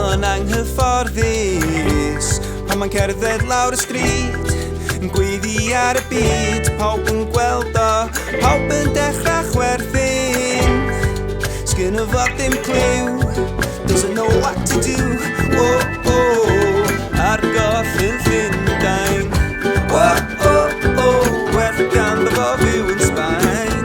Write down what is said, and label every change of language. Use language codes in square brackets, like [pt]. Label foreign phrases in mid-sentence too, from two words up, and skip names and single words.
[cy] anghyfforddus pan mae'n cerdded lawr y stryd yn gweiddi ar y byd, pawb yn gweld o, pawb yn dechrau chwerthin. Sgynno fo dim clue, [en] doesn't know what to do. [cy] Oh, oh, ar goll yn Llundain. Oh, oh, oh, werth ganddo fo fyw yn Sbaen.